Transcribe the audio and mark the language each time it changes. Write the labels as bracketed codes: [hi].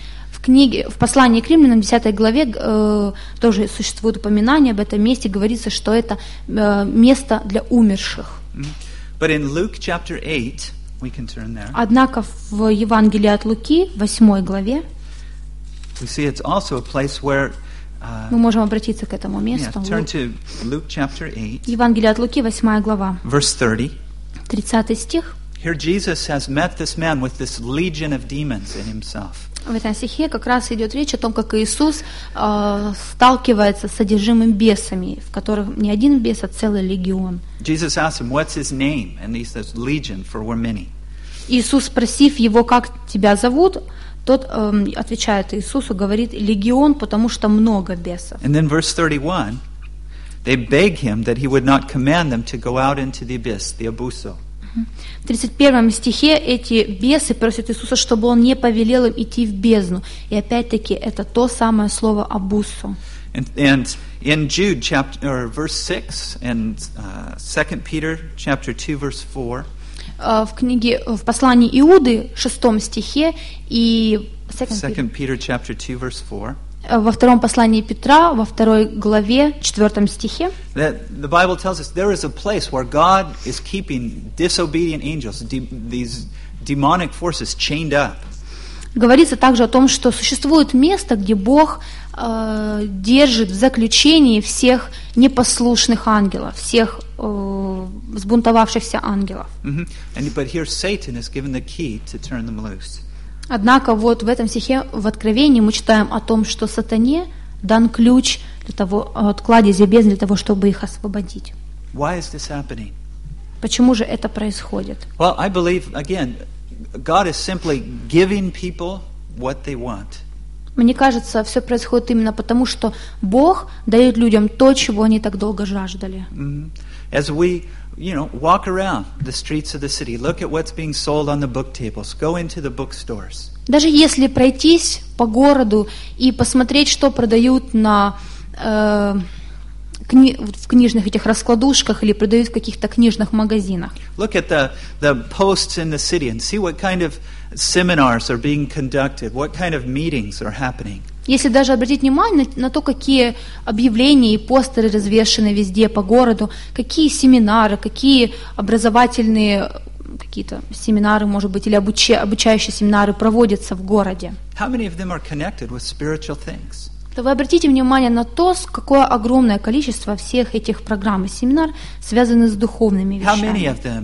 [ru] В книге, в послании к Римлянам, 10 главе, тоже существует упоминание об этом месте, говорится, что это место для умерших. [en] But in Luke chapter 8, we can turn there. [ru] Однако в Евангелии от Луки, 8 главе, [en] we see it's also a place where [ru] мы можем обратиться к этому месту. [en] Yeah, turn to Luke chapter 8. [ru] Евангелие от Луки, 8 глава. [en] Verse 30. [ru] 30 стих. [en] Here Jesus has met this man with this legion of demons in himself. [ru] В этом стихе как раз идет речь о том, как Иисус сталкивается с одержимым бесами, в которых не один бес, а целый легион. [en] Jesus asked him, what's his name? And he says, legion, for we're many. [ru] Иисус, спросив его, как тебя зовут, тот отвечает Иисусу, говорит: легион, потому что много бесов. [en] And then verse 31, they beg him that he would not command them to go out into the abyss, the abuso. [ru] В 31 стихе эти бесы просят Иисуса, чтобы он не повелел им идти в бездну. И опять-таки это то самое слово абусо. [en] And in Jude chapter or verse 6 and 2 Peter chapter 2 verse 4. [ru] в книге, в послании Иуды, 6 стихе, и [en] Second Peter chapter 2 verse 4. [ru] Во втором послании Петра, во второй главе, 4 стихе. [en] The Bible tells us there is a place where God is keeping disobedient angels, these demonic forces chained up. [ru] Говорится также о том, что существует место, где Бог держит в заключении всех непослушных ангелов, всех взбунтовавшихся ангелов. [en] But here Satan is given the key to turn them loose. [ru] Однако вот в этом стихе, в Откровении, мы читаем о том, что сатане дан ключ для того, от кладези бездны, для того, чтобы их освободить. [en] Why is this happening? [ru] Почему же это происходит? [en] Well, I believe, again, God is simply giving people what they want. [ru] Мне кажется, все происходит именно потому, что Бог дает людям то, чего они так долго жаждали. [en] As we, you know, walk around the streets of the city, look at what's being sold on the book tables, go into the bookstores. [ru] Даже если пройтись по городу и посмотреть, что продают на в книжных этих раскладушках или продают в каких-то книжных магазинах. [en] Look at the posts in the city and see what kind of seminars are being conducted, what kind of meetings are happening. [ru] Если даже обратить внимание на то, какие объявления и постеры развешаны везде по городу, какие семинары, какие образовательные какие-то семинары, может быть, или обучающие семинары проводятся в городе, то вы обратите внимание на то, какое огромное количество всех этих программ и семинар связаны с духовными вещами.